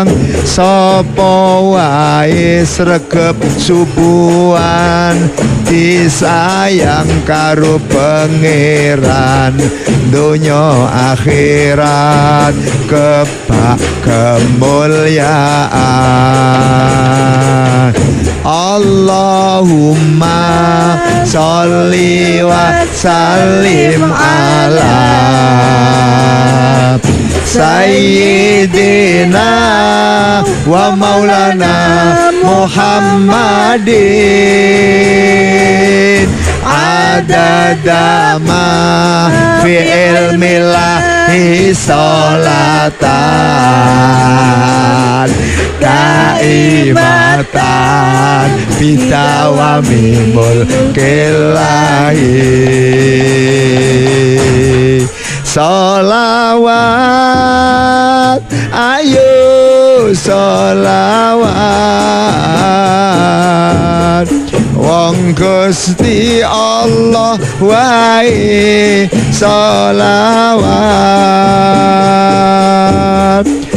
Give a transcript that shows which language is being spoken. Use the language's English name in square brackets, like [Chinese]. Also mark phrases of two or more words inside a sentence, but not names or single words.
[Javanese] Sapa wae sregep subuhan disayang karo pangeran, donya akhirat kebak kemuliaan. [Arabic] اللَّهُمَّ صَلِّ وَسَلِّمْ عَلَى سَيِّدِنَا وَمَوْلَانَا مُحَمَّدٍ عَدَدَ مَا فِي عِلْمِ اللَّهِ صَلَاةً دَائِمَةً بِدَوَامِ مُلْكِ اللَّهِ. [Javanese] Sholawat ayo sholawat wong Gusti Allah wae sholawat.